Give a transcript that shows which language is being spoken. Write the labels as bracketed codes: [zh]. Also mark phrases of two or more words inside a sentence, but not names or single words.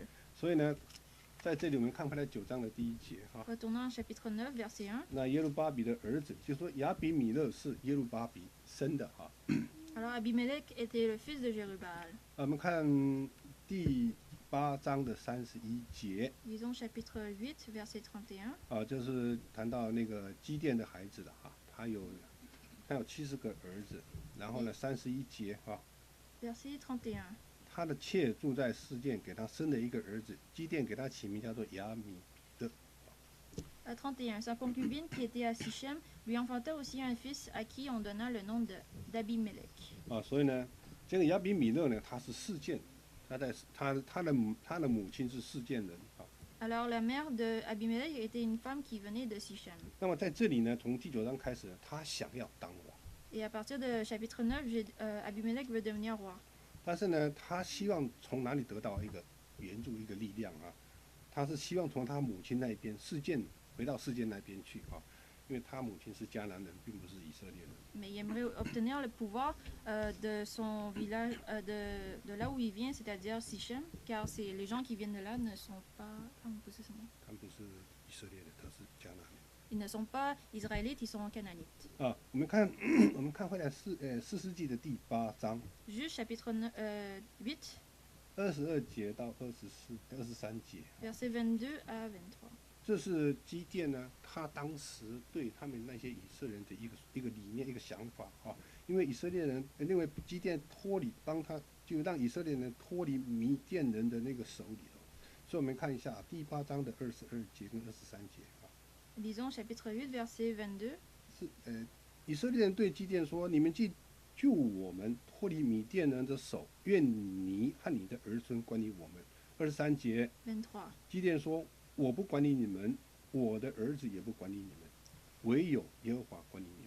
[zh] 所以呢，在这里我们看回来9章的第1节哈。 [fr] Retournons à chapitre 9, verset 1. [zh] 那耶路巴比的儿子，就说亚比米勒是耶路巴比生的哈。 [fr] Alors Abimelech était le fils de Jérubal. [zh] 我们看第8章的31节 [fr] Lisons chapitre 8, verset 31. [zh] 啊，就是谈到那个基甸的孩子了哈，他有70个儿子，然后呢31节哈， [fr] Verset 31. [zh] 他的妾住在示剑，给他生了一个儿子，基甸给他起名叫做亚米勒。 [fr] 31. Sa concubine qui était à Sichem lui enfanta aussi un fils à qui on donna le nom d'Abimelech. [zh] 啊，所以呢，这个亚比米勒呢，他是示剑，他的母亲是示剑人啊。 [fr] Alors la mère de Abimelech était une femme qui venait de Sichem. [zh] 那么在这里呢，从第9章开始，他想要当王， [fr] Et à partir de chapitre 9, Abimelech veut devenir roi. [zh] 但是呢，他希望从哪里得到一个援助、一个力量啊？他是希望从他母亲那边示剑回到示剑那边去啊，因为他母亲是迦南人，并不是以色列人。 [fr] Mais il aimerait obtenir le pouvoir de son village, de là où il vient, c'est-à-dire Sichem, car les gens qui viennent de là ne sont pas, [zh] 他们不是以色列人，他是迦南人。 [fr] ils ne sont pas israélites, ils sont canaanites. [zh] 啊，我们看回来士师记的第8章 [fr] Juge chapitre 8, [zh] 22 节到23节， [fr] versets 22 à 23. [zh] 这是基甸呢，他当时对他们那些以色列人的一个理念、一个想法啊。因为以色列人，因为基甸就让以色列人脱离米甸人的那个手里头。所以我们看一下第8章的22节跟23节啊。 [fr] Lisons chapitre 8, verset 22. [zh] 是以色列人对基甸说：“你们既救我们脱离米甸人的手，愿你和你的儿孙管理我们。” 23节， [fr] 23. [zh] 基甸说：“我不管理你们，我的儿子也不管理你们，唯有耶和华管理你们。”